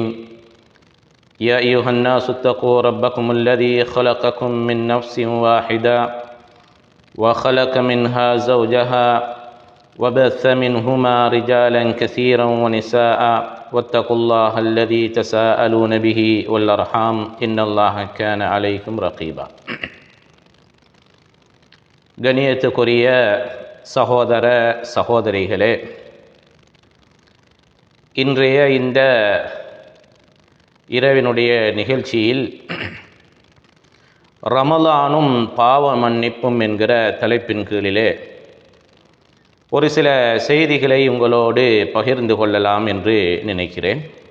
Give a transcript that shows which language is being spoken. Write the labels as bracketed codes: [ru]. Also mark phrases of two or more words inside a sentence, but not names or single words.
[ar] يا أيها الناس اتقوا ربكم الذي خلقكم من نفس واحدة وخلق منها زوجها وبث منهما رجالا كثيرا ونساء واتقوا الله الذي تساءلون به والأرحام إن الله كان عليكم رقيبا. [ta] கண்ணியத்துக்குரிய சகோதர சகோதரிகளே, இன்றைய இந்த இரவினுடைய நிகழ்ச்சியில் ரமலானும் பாவ மன்னிப்பும் என்கிற தலைப்பின் கீழிலே ஒரு சில செய்திகளை உங்களோடு பகிர்ந்து கொள்ளலாம் என்று நினைக்கிறேன்.